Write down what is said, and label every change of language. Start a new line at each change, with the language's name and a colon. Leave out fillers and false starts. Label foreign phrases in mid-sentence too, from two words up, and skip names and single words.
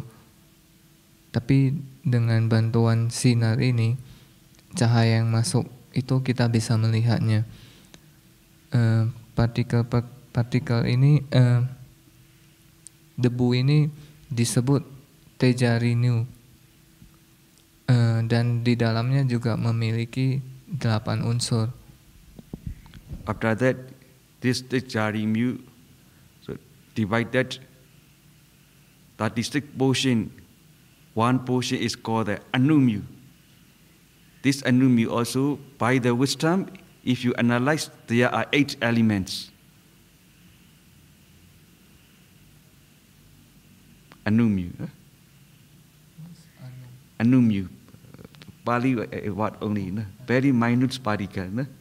Indonesian: Tapi dengan bantuan sinar ini, cahaya yang masuk itu kita bisa melihatnya. Partikel ini, debu ini disebut Tejarinu, dan di dalamnya juga memiliki 8 unsur.
English: After that, this Tejarimu so divided 36 portion. One portion is called the Anumu. This Anumu also, by the wisdom, if you analyze, there are 8 elements. Anumu.
Pali: Anumu.
English: Pali word only. Very minute particle.